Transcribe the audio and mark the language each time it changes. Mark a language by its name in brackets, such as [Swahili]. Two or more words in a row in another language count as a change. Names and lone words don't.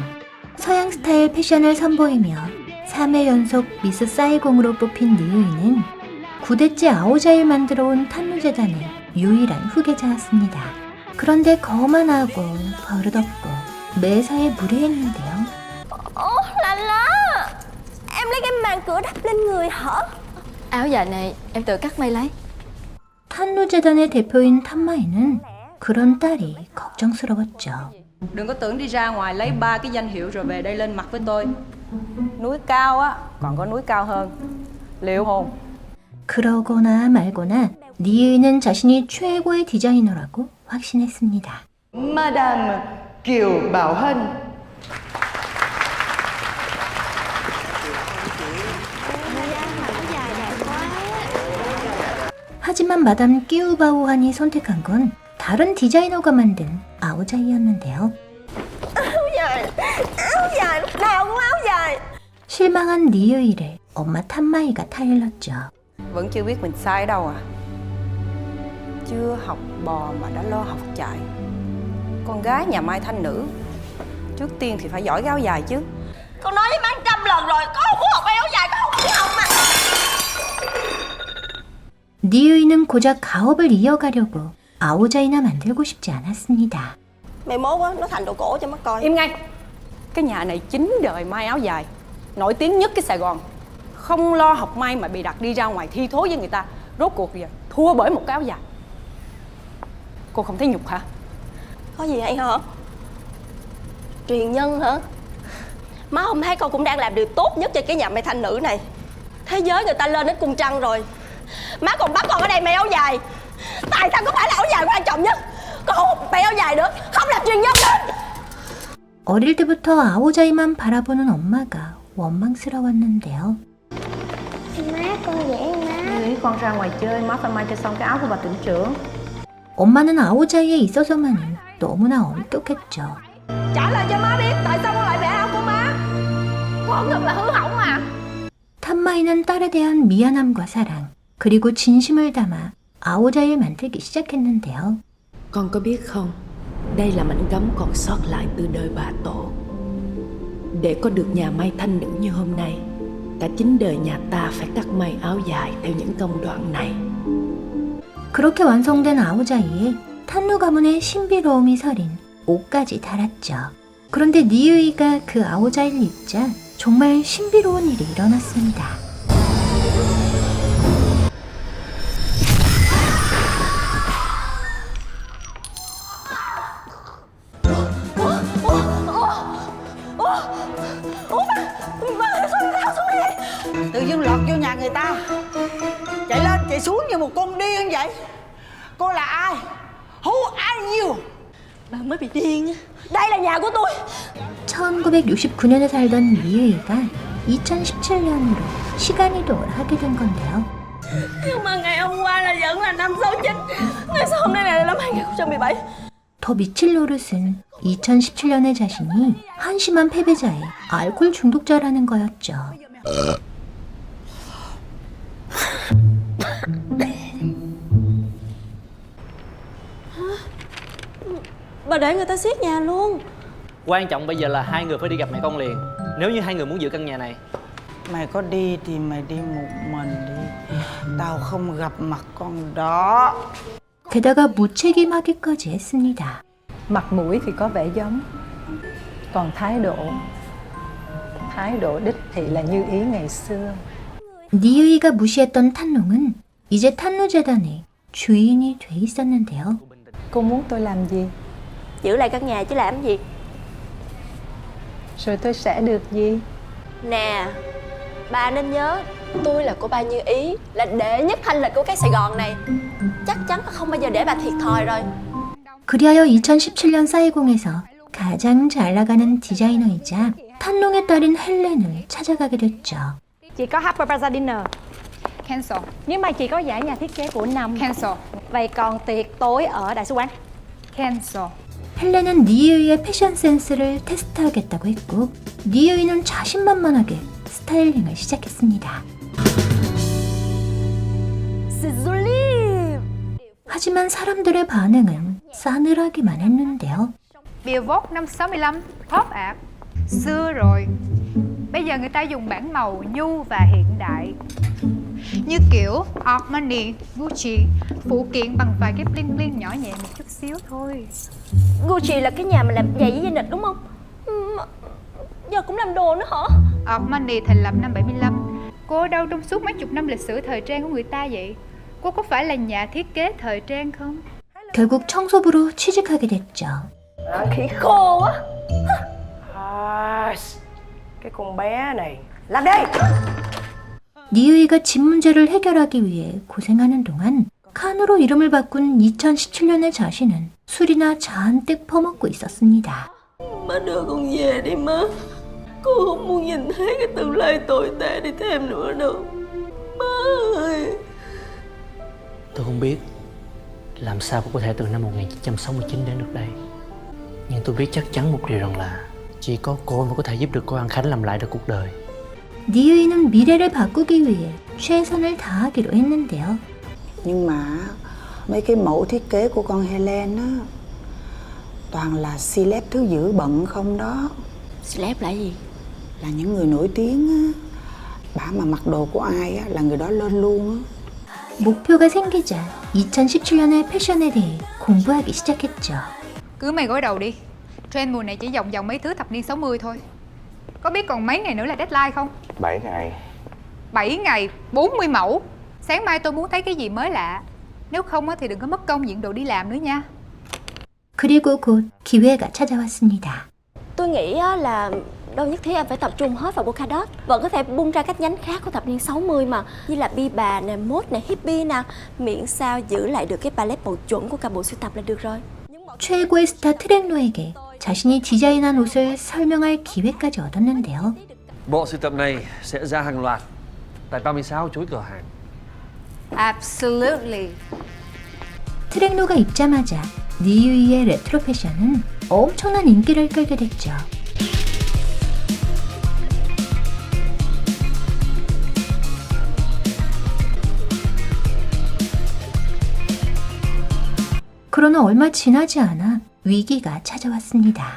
[Korean] 서양 스타일 패션을 선보이며 3회 연속 미스 사이공으로 뽑힌 니으이는 9대째 아오자이를 만들어온 탄루재단의 유일한 후계자였습니다. 그런데 거만하고 버릇없고 매사에 무례했는데요. [Vietnamese] Lala, em lấy cái màn cửa đắp lên người hả? Áo dài này em tự cắt may lấy. [Korean] 탄루재단의 대표인 탄마이는 그런 딸이 걱정스러웠죠. [Vietnamese] Đừng có tưởng đi ra ngoài lấy 3 cái danh hiệu rồi về đây lên mặt với tôi. Núi cao á, còn có núi cao hơn. Liệu hồn. [Korean] 그러거나 말거나 니으이는 자신이 최고의 디자이너라고 확신했습니다. [Vietnamese] Madame Kiều Bảo Hân. [Korean] 하지만 마담 끼우바오한이 선택한 건 다른 디자이너가 만든 아오자이였는데요. [Vietnamese] Áo dài, lúc nào cũng áo dài. [Korean] 실망한 니으이를 엄마 탄마이가 타일렀죠. [Vietnamese] Vẫn chưa biết mình sai ở đâu à? Chưa học bò mà đã lo học chạy. Con gái nhà Mai Thanh nữ, trước tiên thì phải giỏi cái áo dài chứ. Con nói với má 100 lần rồi, con không muốn học áo dài, con không muốn học mà. [Korean] 니으이는 고작 가업을 이어가려고 아오자이나 만들고 싶지 않았습니다. [Vietnamese] Mày mốt á, nó thành đồ cổ cho mắt coi. Im ngay. Cái nhà này 9 đời may áo dài, nổi tiếng nhất cái Sài Gòn. Không lo học may mà bị đặt đi ra ngoài thi thố với người ta. Rốt cuộc giờ thua bởi một cái áo dài. Cô không thấy nhục hả? Có gì hay hả? Truyền nhân hả? Má không thấy con cũng đang làm điều tốt nhất cho cái nhà may thanh nữ này. Thế giới người ta lên đến cung trăng rồi, má còn bắt con ở đây may áo dài. Tại sao có phải là áo dài quan trọng nhất? Con không may áo dài nữa, không làm truyền nhân nữa. [Korean] 어릴 때부터 아오자이만 바라보는 엄마가 원망스러웠는데요. [Vietnamese] Má con dễ má. Nghĩ con ra ngoài chơi, má phải may cho xong cái áo của bà tỉnh trưởng. [Korean] 엄마는 아오자이에 있어서만은 너무나 엄격했죠. [Vietnamese] Trả lời cho má biết tại sao con lại vẽ áo của má. Con thật là hư hỏng à. [Korean] 탄마이는 딸에 대한 미안함과 사랑, 그리고 진심을 담아 아오자이를 만들기 시작했는데요. [Vietnamese] Con có biết không, đây là mảnh gấm còn sót lại từ đời bà tổ. Để có được nhà may thanh nữ như hôm nay, cả 9 đời nhà ta phải cắt may áo dài theo những công đoạn này. [Korean] 그렇게 완성된 아오자이에 탄루 가문의 신비로움이 서린 옷까지 달았죠. 그런데 니으이가 그 아오자이를 입자 정말 신비로운 일이 일어났습니다. [Vietnamese] Tự dưng lọt vô nhà người ta, chạy lên chạy xuống như một con điên vậy. Cô là ai? [English] Who are you? [Vietnamese] Bà mới bị điên á. Đây là nhà của tôi. [Korean] 1969년에 살던 니으이가 2017년으로 시간이동을 하게 된 건데요. [Vietnamese] Nhưng mà ngày hôm qua là vẫn là năm 69. Ngày sau hôm nay là năm 2017. [Korean] 더 미칠 노릇은 2017년의 자신이 한심한 패배자의 알코올 중독자라는 거였죠. [Vietnamese] Bà để người ta xiết nhà luôn. Quan trọng bây giờ là hai người phải đi gặp mẹ con liền. Nếu như hai người muốn giữ căn nhà này. Mày có đi thì mày đi một mình đi. Tao không gặp mặt con đó. [Korean] 게다가 무책임하기까지 했습니다. [Vietnamese] Mặt mũi thì có vẻ giống, còn thái độ đích thị là như ý ngày xưa. [Korean] 니으이가 무시했던 탄롱은 이제 탄루재단의 주인이 돼 있었는데요. [Vietnamese] Cô muốn tôi làm gì? Giữ lại căn nhà chứ làm gì. Rồi tôi sẽ được gì? Nè, bà nên nhớ Tôi là cô ba Như Ý, là đệ nhất thanh lịch của cái Sài Gòn này. Chắc chắn không bao giờ để bà thiệt thòi rồi. [Korean] 그리하여 2017년 사이공에서 가장 잘 나가는 디자이너이자 탄롱의 딸인 헬렌을 찾아가게 됐죠. [Vietnamese] Chị có Harper Plaza Dinner. [English] Cancel. [Vietnamese] Nhưng mà chị có giải nhà thiết kế của năm. [English] Cancel. [Vietnamese] Vậy còn tiệc tối ở đại sứ quán? [English] Cancel. [Korean] 헬렌은 니유이의 패션 센스를 테스트하겠다고 했고 니유이는 자신만만하게 스타일링을 시작했습니다. 하지만 사람들의 반응은 싸늘하기만 했는데요. [Vietnamese] Billboard năm 65, [English] pop art. [Vietnamese] Xưa rồi. Bây giờ người ta dùng bảng màu nhu và hiện đại. Như kiểu Armani, Gucci, phụ kiện bằng vài cái [English] bling bling [Vietnamese] nhỏ nhẹ một chút xíu thôi. Gucci là cái nhà mà làm giày với dây nịt đúng không? Giờ cũng làm đồ nữa hả? Armani thành lập năm 75. Cô ở đâu trong suốt mấy chục năm lịch sử thời trang của người ta vậy? Cô có phải là nhà thiết kế thời trang không? [Korean] 결국 청소부로 취직하게 됐죠. [Vietnamese] Khỉ khô á. Cái con bé này, làm đi! [Korean] 니유이가 집 문제를 해결하기 위해 고생하는 동안 칸으로 이름을 바꾼 2017년의 자신은 술이나 잔뜩 퍼먹고 있었습니다. [Vietnamese] Má đưa con về đi má. Cô không muốn nhìn thấy cái tương lai tồi tệ đi thêm nữa đâu. Má ơi. Tôi không biết làm sao cô có thể từ năm 1969 đến được đây. Nhưng tôi biết chắc chắn một điều rằng là chỉ có cô mới có thể giúp được cô An Khánh làm lại được cuộc đời. [Korean] 니유이는 미래를 바꾸기 위해 최선을 다하기로 했는데요. [Vietnamese] Nhưng mà mấy cái mẫu thiết kế của con Helen á toàn là celeb thứ dữ bận không đó. Celeb là gì? Là những người nổi tiếng á. Bả mà mặc đồ của ai á là người đó lên luôn á. [Korean] 목표가 생기자 2017년의 패션에 대해 공부하기 시작했죠. [Vietnamese] Cứ mày gối đầu đi. Trend mùa này chỉ vòng vòng mấy thứ thập niên 60 thôi. Có biết còn mấy ngày nữa là deadline không? 7 ngày. 7 ngày, 40 mẫu. Sáng mai tôi muốn thấy cái gì mới lạ. Nếu không thì đừng có mất công diện đồ đi làm nữa nha. [Korean] 그리고 곧 기회가 찾아왔습니다. [Vietnamese] Tôi nghĩ là đâu nhất thiết em phải tập trung hết vào Polkadot. Vẫn có thể bung ra các nhánh khác của thập niên 60 mà. Như là bi bà nè, mốt nè, hippie nè. Miễn sao giữ lại được cái palette màu chuẩn của cả bộ sưu tập là được rồi. [Korean] 최고의 스타 트랙노에게 자신이 디자인한 옷을 설명할 기회까지 얻었는데요. [Vietnamese] Bộ sưu tập này sẽ ra hàng loạt tại 36 chuỗi cửa hàng. [English] Absolutely. [Korean] 트랙노가 입자마자 니유이의 레트로 패션은 엄청난 인기를 끌게 됐죠. 그러나 얼마 지나지 않아 위기가 찾아왔습니다.